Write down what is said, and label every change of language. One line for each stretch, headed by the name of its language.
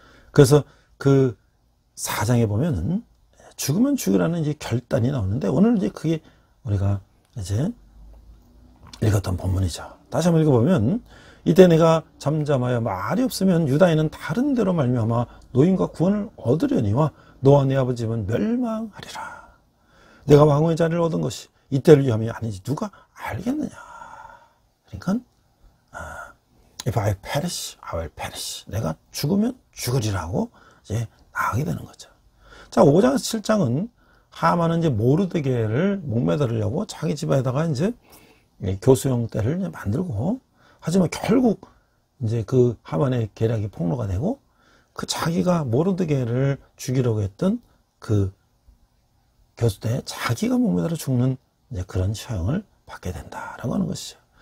Korean: 그래서 그 4장에 보면은 죽으면 죽으라는 이제 결단이 나오는데, 오늘 이제 그게 우리가 이제 읽었던 본문이죠. 다시 한번 읽어보면, 이때 내가 잠잠하여 말이 없으면 유다인은 다른 데로 말미암아 노임과 구원을 얻으려니와 너와 네 아버지 집은 멸망하리라. 내가 왕후의 자리를 얻은 것이 이때를 위함이 아니지 누가 알겠느냐. 그러니까
English: If I perish, I will perish.
Korean: 내가 죽으면 죽으리라고 이제 나가게 되는 거죠. 자, 5장에서 7장은 하만은 이제 모르드게를 목매달으려고 자기 집에다가 이제 교수형 떼를 이제 만들고, 하지만 결국 이제 그 하만의 계략이 폭로가 되고, 그 자기가 모르드게를 죽이려고 했던 그 교수대에 자기가 목매달아 죽는 이제 그런 처형을 받게 된다라고 하는 것이죠.